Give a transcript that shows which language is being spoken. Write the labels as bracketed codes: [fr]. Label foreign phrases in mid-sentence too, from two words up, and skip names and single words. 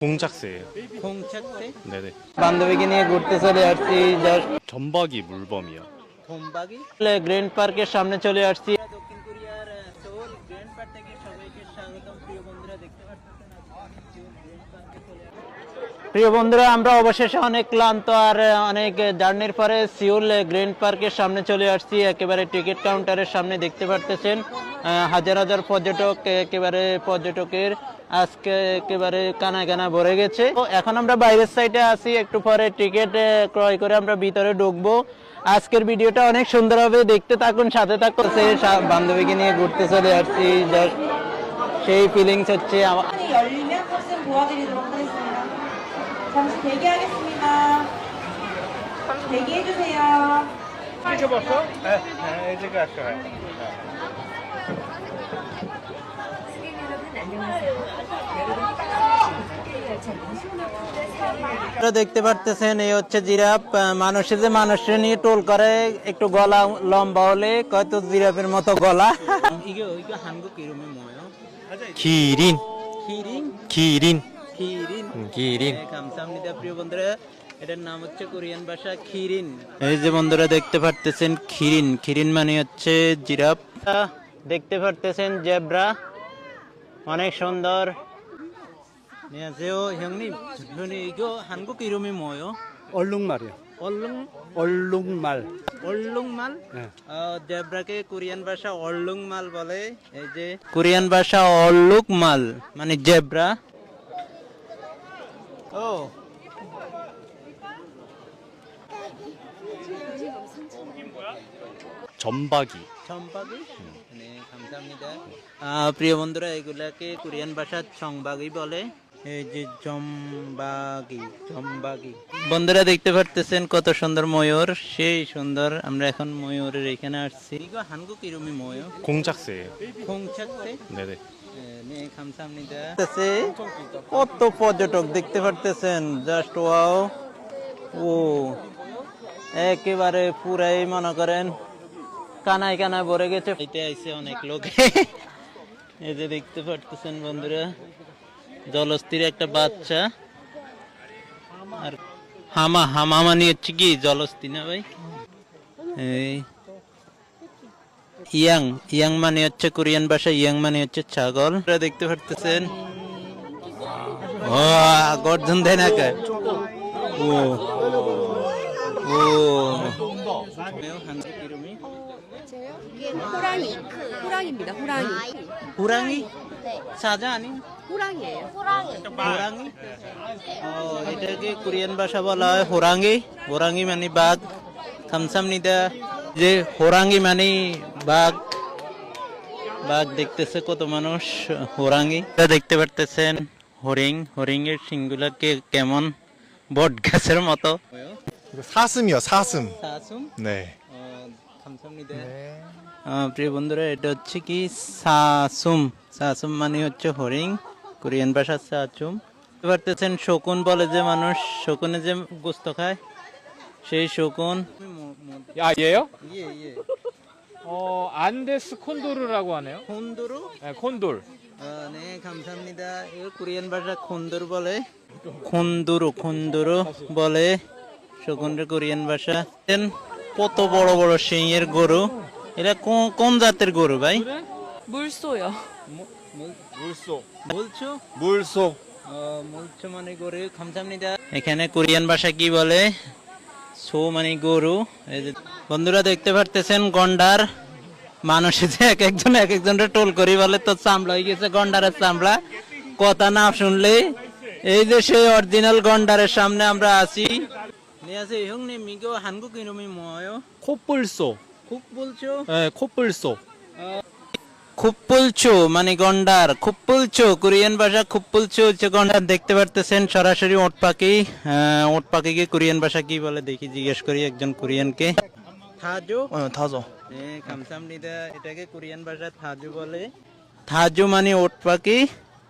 [ko] 공작새예요. 공작새? 네네. [bn] বান্ধবীকে নিয়ে ঘুরতে চলে আসছি জাস্ট [ko] 전박이 물범이요. [bn] ধনবাগি গ্র্যান্ড পার্কের সামনে চলে আসছি দক্ষিণ কোরিয়ার সোল গ্র্যান্ড পার্ক থেকে সবাইকে স্বাগতম প্রিয় বন্ধুরা দেখতে পাচ্ছেন প্রিয় বন্ধুরা আমরা অবশেষে অনেক ক্লান্ত আর অনেক জার্নির পরে সিউল গ্র্যান্ড পার্কের সামনে চলে আসছি একেবারে টিকিট কাউন্টারের সামনে দেখতে পারতেছেন হাজার হাজার পর্যটক একেবারে পর্যটকের আজকে একেবারে কানা কানা ভরে গেছে তো এখন আমরা বাইরের সাইডে আছি একটু পরে টিকিট ক্রয় করে আমরা ভিতরে ঢুকবো আজকের ভিডিওটা অনেক সুন্দর হবে দেখতে থাকুন সাথে থাকুন বান্ধবীকে নিয়ে ঘুরতে চলে আসছি জাস্ট সেই ফিলিংস হচ্ছে [ko] 열리면 탑승 도와드리도록 하겠습니다. 잠시 대기하겠습니다. 대기해주세요. 찍어봤어? 네, 지금 아까워요. [bn] দেখতে পারতেছেন এই হচ্ছে জিরাফ মানুষে যে মানুষের নিয়ে টোল করে একটু গলা লম্বা হলে কত জিরাফের মতো গলা [ko] 이거 한국 이름이 뭐예요? 기린. 기린? 기린. 기린. 기린. 네, 감사합니다 [bn] প্রিয় বন্ধুরা এটার নাম হচ্ছে কোরিয়ান ভাষা কিরিন এই যে বন্ধুরা দেখতে পারতেছেন কিরিন কিরিন মানে হচ্ছে জিরাফ দেখতে পারতেছেন জেব্রা অনেক সুন্দর [ko] 안녕하세요 형님 저는 이거 한국 이름이 뭐예요? 얼룩말이요. 얼룩말. 얼룩말? 네. [bn] জেব্রাকে কোরিয়ান ভাষা 얼룩말 বলে এই যে কোরিয়ান ভাষা 얼룩말 মানে জেব্রা ও [ko] 전박이. [bn] চম্বাগি [ko] 네 감사합니다 [bn] প্রিয় বন্ধুরা এগুলাকে কোরিয়ান ভাষা চংবাগি বলে এই যে চম্বাগি চম্বাগি বন্ধুরা দেখতে পারতেছেন কত সুন্দর ময়ূর সেই সুন্দর আমরা এখন ময়ূরের এখানে আসছি [ko] 이거 한국 이름이 뭐예요? 공작새예요. 공작새? 네네. 네 감사합니다 [bn] কত পর্যটক দেখতে পারতেছেন [en] just wow [bn] ও একেবারে পুরাই মনে করেন কানায় কানায় ভরে গেছে এতে আইছে অনেক লোক এই যে দেখতে পারতেছেন বন্ধুরা জলস্থির একটা বাচ্চা আর হামা হামা মানে হচ্ছে কি জলস্থি না ভাই এই ইয়াং ইয়াং মানে হচ্ছে কোরিয়ান ভাষা ইয়াং মানে হচ্ছে ছাগল আপনারা দেখতে পারতেছেন ও গর্জন দেয় না কে ও 오. [ko] 한국 이름이? 호랑이. 호랑이입니다. 호랑이. 호랑이? 사자 아니? 호랑이에요. 호랑이? [bn] এটাকে কোরিয়ান ভাষা বলা হয় হোরাঙ্গি হোরাঙ্গি মানে বাঘ 감사합니다 যে হোরাঙ্গি মানে বাঘ বাঘ দেখতেছে কত মানুষ হোরাঙ্গি দেখতে পারতেছেন হরিং হরিং এর সিংগুলা কেমন বট গাছের মতো [ko] 사슴이요, 사슴. 사슴? 네. 감사합니다. [bn] প্রিয় বন্ধুরা এটা হচ্ছে কি সাসুম সাসুম মানে হচ্ছে হরিং কোরিয়ান ভাষা সাসুম বুঝতে পারতেছেন শকুন বলে যে মানুষ শকুনে যে গোস্ত খায় সেই শকুন [ko] 야, 얘요? 예. 안데스 콘도르라고 하네요. 콘도르? 네, 콘돌. 네, 감사합니다. 이거 [bn] কোরিয়ান ভাষা 콘도르 বলে 콘도르 বলে শকুনের কোরিয়ান ভাষা কত বড় বড় সিংয়ের গরু এরা কোন জাতের গরু ভাই [ko] 물소요. 물소. [bn] বলছো [ko] 물소. [bn] বলছো মানে গরু 감사합니다 এখানে কোরিয়ান ভাষা কি বলে সো মানে গরু এই যে বন্ধুরা দেখতে পারতেছেন গন্ডার মানুষে যে এক একজনের টোল করি বলে তো চামড়া হয়ে গেছে গন্ডারের চামড়া কথা না শুনলে এই যে সেই অরিজিনাল গন্ডারের সামনে আমরা আছি [ko] 안녕하세요 형님 이거 한국 이름이 뭐예요? 코뿔소. [bn] 국 বলছো [ko] 네, 코뿔소. [bn] খুপ্পুলচো মানে গন্ডার খুপ্পুলচো কোরিয়ান ভাষা খুপ্পুলচো হচ্ছে গন্ডার দেখতে পারতেছেন সরাসরি ওট পাখিকে কোরিয়ান ভাষা কি বলে দেখি জিজ্ঞেস করি একজন কোরিয়ানকে থাজো [ko] 타조. [bn] 감사합니다 এটাকে কোরিয়ান ভাষা থাজো বলে থাজো মানে ওট পাখি